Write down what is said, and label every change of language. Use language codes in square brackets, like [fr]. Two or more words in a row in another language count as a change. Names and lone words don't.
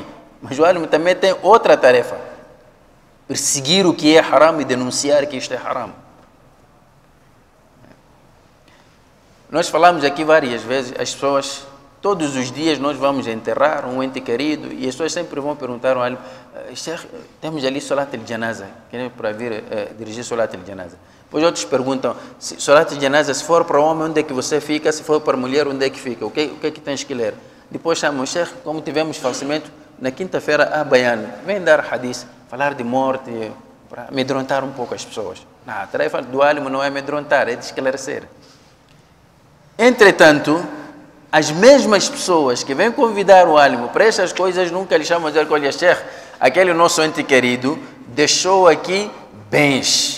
[pt] Mas o álimo também tem outra tarefa. Perseguir o que é haram e denunciar que isto é haram. Nós falamos aqui várias vezes, as pessoas, todos os dias nós vamos enterrar um ente querido e as pessoas sempre vão perguntar ao álimo, temos ali [ar] صلاة الجنازة, [pt] queremos para vir dirigir [ar] صلاة الجنازة. [pt] Depois outros perguntam, [ar] صلاة الجنازة, [pt] se for para homem, onde é que você fica? Se for para mulher, onde é que fica? O que é que tens que ler? Depois chamam, Sheikh, como tivemos falecimento, na quinta-feira há baiano, vem dar hadith, falar de morte, para amedrontar um pouco as pessoas. Não, a tarefa do álimo não é amedrontar, é de esclarecer. Entretanto, as mesmas pessoas que vêm convidar o álimo para essas coisas nunca lhe chamam de dizer, olha, Sheikh, aquele nosso ente querido deixou aqui bens.